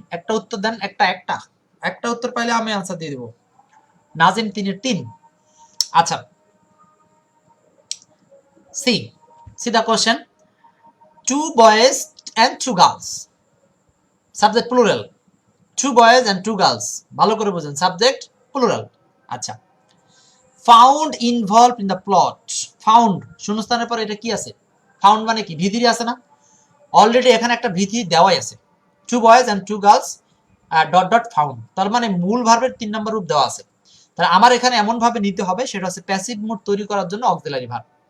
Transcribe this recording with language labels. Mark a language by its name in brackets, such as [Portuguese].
[Bangla] একটা উত্তর দেন, একটা উত্তর পাইলে আমি আনসার দিয়ে দেব। নাজিম 3 এর 3। [English] আচ্ছা, see the question. 2 boys and 2 girls, subject plural, 2 boys and 2 girls, [Bangla] ভালো করে বুঝেন, [English] Subject plural. আচ্ছা, found involved in the plot. [Bangla] Found শূন্যস্থানের পরে এটা কি আছে? ফাউন্ড মানে কি? ভিথিরি আছে না? অলরেডি এখানে একটা ভিথিরি দেওয়াই আছে, 2 boys and 2 girls dot dot found. তার মানে মূল ভার্বের 3 নম্বর রূপ দেওয়া আছে। তাহলে আমার এখানে এমন ভাবে নিতে হবে, সেটা হচ্ছে প্যাসিভ মোড তৈরি করার জন্য অক্সিলারি ভার্ব।